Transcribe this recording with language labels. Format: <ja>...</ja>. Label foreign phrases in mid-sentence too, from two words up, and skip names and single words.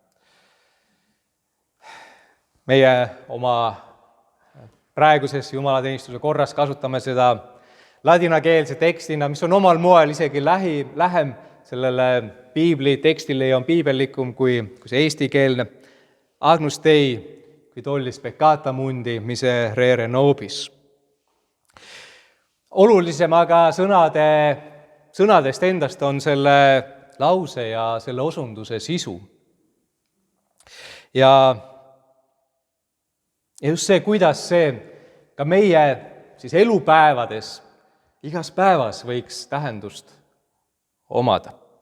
<et>Meie oma praeguses jumalateenistuse korras kasutame seda ladinakeelse tekstina, mis on omal moel isegi lähem sellele piibli tekstile ja on piibellikum kui see eestikeelne.</et> <la>Agnus Dei, qui tollis peccata mundi, miserere nobis.</la> <et>Olulisem aga sõnadest endast on selle lause ja selle osunduse sisu. Ja just see, kuidas see ka meie siis elupäevades, igas päevas võiks tähendust omada.</et>